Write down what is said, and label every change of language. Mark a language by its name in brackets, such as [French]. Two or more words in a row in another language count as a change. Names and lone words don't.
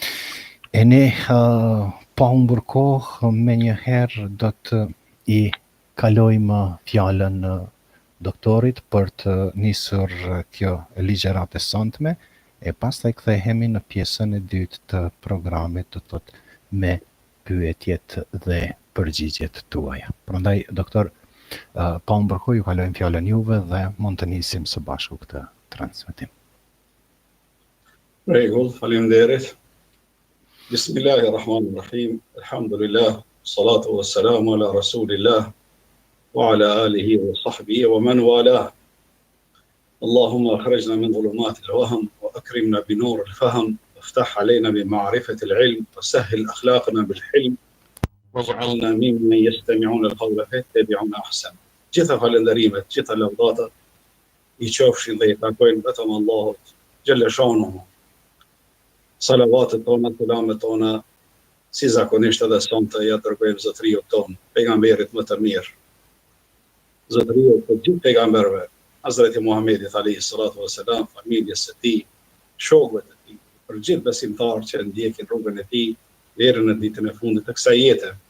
[Albanian] E ne pa humbur kohë, me njëherë do të i kalojmë fjalën doktorit për të nisur kjo ligjëratë e sonte e pastaj kthehemi në pjesën e dytë të programit, të thotë me pyetjet dhe përgjigjet tuaja. Prandaj doktor, pa unë bërkoj, ju kalojmë fjallën juve dhe mund të nisim së bashku këtë transmetim. Rregull, faleminderit. [Arabic] بسم الله الرحمن الرحيم. الحمد لله، الصلاة والسلام على رسول الله وعلى آله وصحبه ومن والاه. اللهم أخرجنا من ظلمات الوهم وأكرمنا بنور الفهم وافتح علينا بمعرفة العلم وسهل أخلاقنا بالحلم واجعلنا ممن يستمعون القول فيتبعون أحسن. [Albanian] Gjitha falënderimet, gjitha lavdata i qofshin dhe i takojnë vetëm Allahut [Arabic] جل شأنه. [Albanian] Salavatet tona, selamet tona, si zakonisht edhe sonte ja dërgojmë zotriut ton, pejgamberit më të mirë. Zotriut të gjithë pejgamberëve, Hazreti Muhamedit [Arabic] عليه الصلاة والسلام, [Albanian] familjes së tij, shokëve të tij, për gjithë besimtarë që ndjekin rrugën e tij deri në ditën e fundit të kësaj jete.